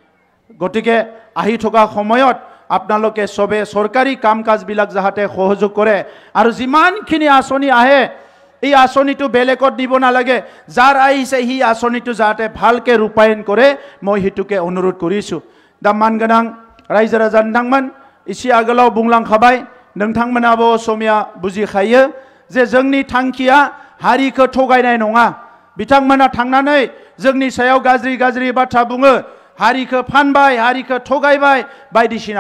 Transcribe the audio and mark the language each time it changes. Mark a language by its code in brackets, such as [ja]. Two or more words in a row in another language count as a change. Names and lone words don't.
[as] গতিকে আহি থকা সময়ত আপোনালোকে চবে চৰকাৰী কাম কাজবিলাক যাতে সহযোগ কৰে, আৰু যিমানখিনি আঁচনি আহে এই আঁচনিটো বেলেগত দিব নালাগে। যাৰ আহিছে সি আঁচনিটো যাতে ভালকৈ ৰূপায়ণ কৰে, মই সেইটোকে অনুৰোধ কৰিছোঁ। [brx] दा मानगोनां रायजो राजा नोंथांमोन, एसे आगोलाव बुंलांखाबाय, नोंथांमोनाबो असमिया बुजिखायो जे जोंनि थांखिया हारिखौ थगायनाय नङा। बिथांमोना थांनानै जोंनि सायाव गाज्रि गाज्रि बाथ्रा बुङो, हारिखौ फानबाय, हारिखौ थगायबाय बायदिसिना।